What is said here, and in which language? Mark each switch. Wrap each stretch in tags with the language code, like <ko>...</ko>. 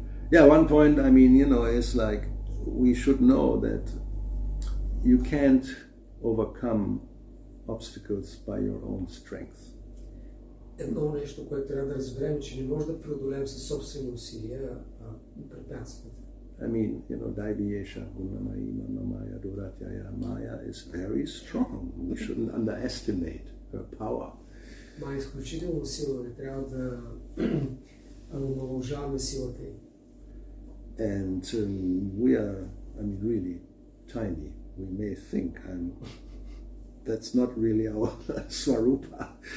<en>Yeah, one point, I mean, is like, we should know that you can't overcome obstacles by your own strength.</en> <bg>Едно нещо, което трябва да разберем, че не може да преодолеем със собствени усилия препятствията.</bg> <en>I mean, Daiviyesha, Gunamaya, Manamaya, Duratyaya, Maya is very strong. We shouldn't underestimate her power.</en> <bg>Мая е изключително силна, не трябва да омаловажаваме силата ѝ.</bg> <en>And we are, really tiny. We may think that's not really our Swarupa.</en>